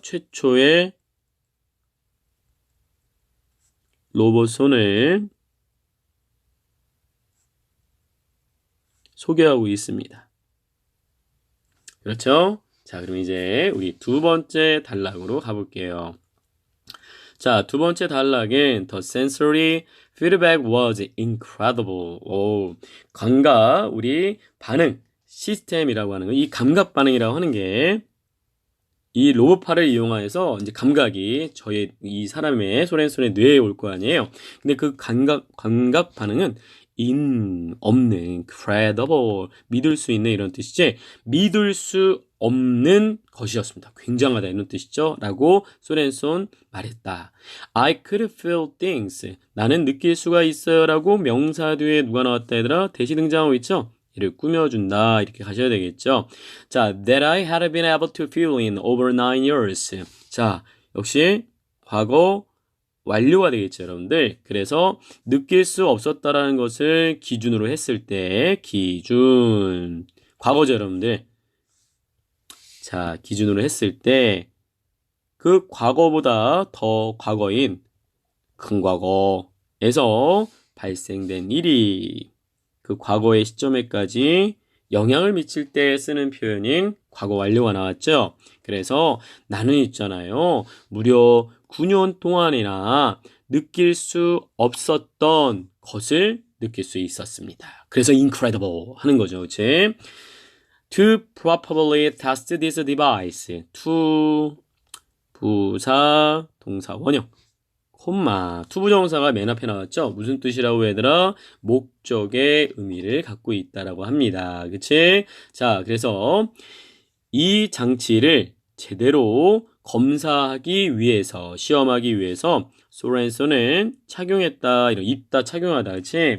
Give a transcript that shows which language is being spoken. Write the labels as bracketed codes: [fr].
[ko] 최초의 로봇 손을 소개하고 있습니다. 그렇죠? 자, 그럼 이제 우리 두 번째 단락으로 가볼게요. 자, 두 번째 단락은 [en] The sensory feedback was incredible. [ko] 감각, 우리 반응, 시스템이라고 하는 거, 이 감각 반응이라고 하는 게 이 로봇팔을 이용해서 이제 감각이 이 사람의 소렌손의 뇌에 올 거 아니에요. 근데 그 감각 반응은 없는, credible, 믿을 수 있는 이런 뜻이지, 믿을 수 없는 것이었습니다. 굉장하다 이런 뜻이죠. 라고 소렌손 말했다. [en] I could feel things. [ko] 나는 느낄 수가 있어요. 라고 명사 뒤에 누가 나왔다 얘들아? 대시 등장하고 있죠? 이를 꾸며준다. 이렇게 가셔야 되겠죠. [en] 자, that I had been able to feel in over 9 years. [ko] 자, 역시 과거 완료가 되겠죠, 여러분들. 그래서 느낄 수 없었다라는 것을 기준으로 했을 때 기준 과거죠, 여러분들. 자, 기준으로 했을 때 그 과거보다 더 과거인 큰 과거에서 발생된 일이 그 과거의 시점에까지 영향을 미칠 때 쓰는 표현인 과거 완료가 나왔죠. 그래서 나는 있잖아요. 무려 9년 동안이나 느낄 수 없었던 것을 느낄 수 있었습니다. 그래서 incredible 하는 거죠. 그치? [en] To properly test this device. to [ko] 부사 동사 원형 콤마. 투부정사가 맨 앞에 나왔죠? 무슨 뜻이라고 얘들아? 목적의 의미를 갖고 있다라고 합니다. 그치? 자, 그래서 이 장치를 제대로 검사하기 위해서, 시험하기 위해서 소렌소는 착용했다, 이런 입다, 착용하다, 그치?